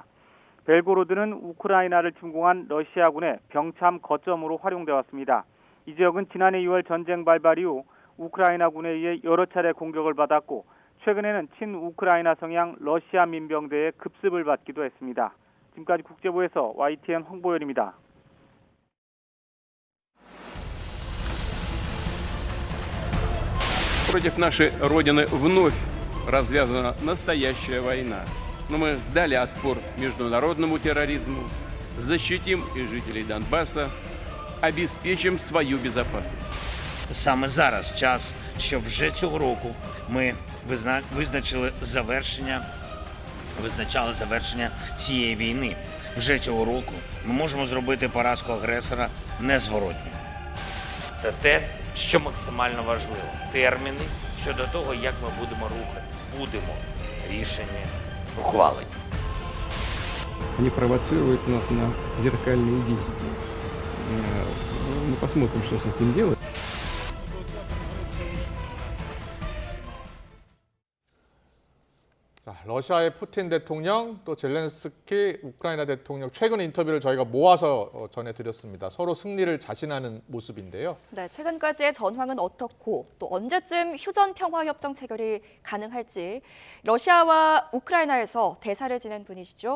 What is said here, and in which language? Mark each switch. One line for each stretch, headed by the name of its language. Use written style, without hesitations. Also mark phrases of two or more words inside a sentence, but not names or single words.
Korean: 벨고로드는 우크라이나를 침공한 러시아군의 병참 거점으로 활용돼 왔습니다. 이 지역은 지난해 2월 전쟁 발발 이후 우크라이나군에 의해 여러 차례 공격을 받았고 최근에는 친우크라이나 성향 러시아 민병대의 급습을 받기도 했습니다. 지금까지 국제부에서 YTN 황보열입니다.
Russian: Против нашей Родины вновь развязана настоящая война. Но мы дали отпор международному терроризму, защитим и жителей Донбасса, обеспечим свою безопасность.
Ukrainian: Саме зараз час, щоб вже цього року ми визначали завершення цієї війни. Вже цього року ми можемо зробити поразку агресора незворотньою. Це те, що максимально важливо. Терміни щодо того, як ми будемо рухатись. Будемо рішення ухвалені.
Russian: Они провоцируют нас на зеркальные действия. Мы посмотрим, что с этим делать.
Korean: 자, 러시아의 푸틴 대통령 또 젤렌스키 우크라이나 대통령 최근 인터뷰를 저희가 모아서 전해드렸습니다. 서로 승리를 자신하는 모습인데요. 네, 최근까지의 전황은 어떻고 또 언제쯤 휴전 평화협정 체결이 가능할지 러시아와 우크라이나에서 대사를 지낸 분이시죠.